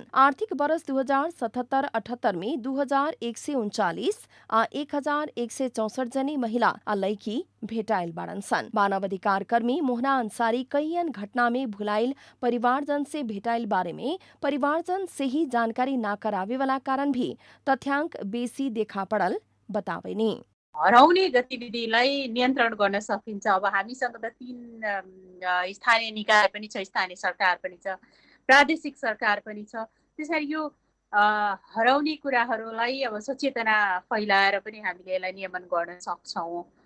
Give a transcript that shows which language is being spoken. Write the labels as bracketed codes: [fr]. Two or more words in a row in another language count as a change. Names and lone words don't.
[bho] आर्थिक वर्ष 2077-78 में 2,139 आ 1,164 जनी महिला आ लड़की भेटाइल बारन सन। मानव अधिकार कर्मी मोहना अंसारी कईयन घटना में भुलाइल परिवारजन से भेटाइल बारे में परिवारजन से ही जानकारी ना करावे वाला कारण भी तथ्याङ्क बेसी देखा पड़ल बतावेनी। [ne] हराउने गतिविधिलाई नियन्त्रण गर्न सकिन्छ। अब हामीसँग त 3 स्थानीय निकाय पनि छ, स्थानीय सरकार पनि छ, प्रादेशिक सरकार पनि छ। त्यसैले यो हराउने कुराहरूलाई अब सचेतना फैलाएर पनि हामीले यसलाई नियमन गर्न सक्छौँ।